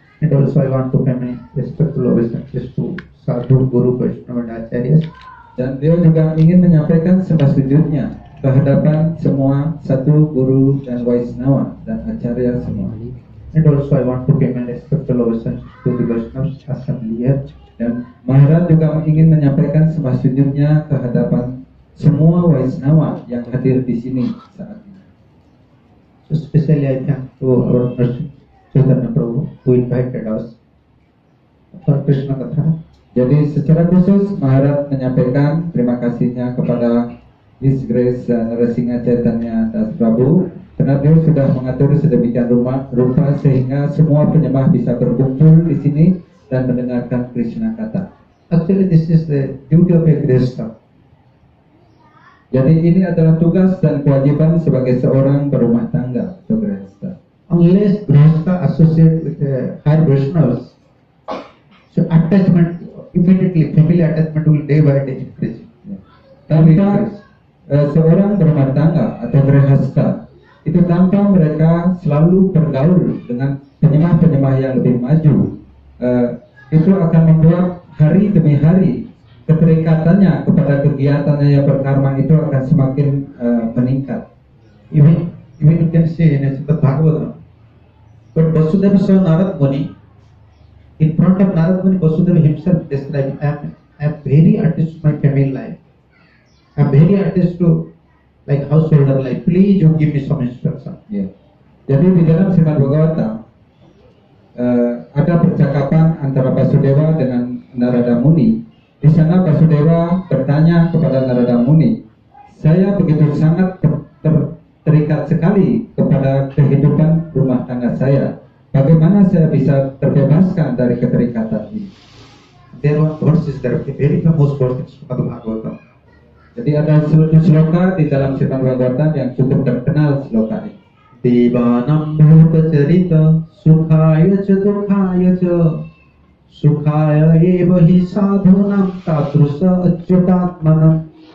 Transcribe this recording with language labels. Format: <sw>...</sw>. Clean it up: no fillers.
<en>And also I want to pay my respectful obeisances to Sadhu Guru Vaishnava and Acharyas.</en> <id>Dan beliau juga ingin menyampaikan sembah sujudnya ke hadapan semua Sadhu Guru dan Vaishnava dan Acarya semua.</id> <en>And also I want to pay my respectful obeisances to the Vaishnavas assembly here.</en> <id>Dan Maharaj juga ingin menyampaikan sembah sujudnya ke hadapan semua Vaishnava yang hadir di sini saat ini.</id> <en>So especially I thank to our Mercy Chaitanya Prabhu who invited us for Krishna Katha.</en> <id>Jadi secara khusus Maharaj menyampaikan terima kasihnya kepada His Grace Narasingha Chaitanya Das Prabhu karena beliau sudah mengatur sedemikian rupa sehingga semua penyembah bisa berkumpul di sini dan mendengarkan Krishna Katha.</id> <en>Actually, this is the duty of a grihastha.</en> <id>Jadi ini adalah tugas dan kewajiban sebagai seorang berumah tangga atau grihastha.</id> <en>Unless grihastha associate with higher Vaishnavas, so attachment immediately, family attachment will day by day increase.</en> <id>Tanpa seorang berumah tangga atau grihastha itu tanpa mereka selalu bergaul dengan penyembah-penyembah yang lebih maju, itu akan membuat hari demi hari keterikatannya kepada kegiatannya yang berkarma itu akan semakin meningkat.</id> <en>Even you can say in Srimad Bhagavatam, but Vasudeva saw Narad Muni. In front of Narad Muni, Vasudeva himself described, I am very attached to my family life. I am very attached to like householder life. Please you give me some instruction.</en> <id>Yeah. Jadi di dalam Srimad Bhagavatam ada percakapan antara Vasudeva dengan Narada Muni. Di sana Vasudeva bertanya kepada Narada Muni, saya begitu sangat terikat sekali kepada kehidupan rumah tangga saya. Bagaimana saya bisa terbebaskan dari keterikatan ini?</id> <en>There one verse is there, a very famous verse in Srimad Bhagavatam.</en> <id>Jadi ada sloka di dalam Srimad Bhagavatam yang cukup terkenal sloka ini.</id> <sa>Devanam bhuta carita sukhaya ca dukhaya ca sukhaya eva hi sadhunam tadrusa achyutatmanam.</sa>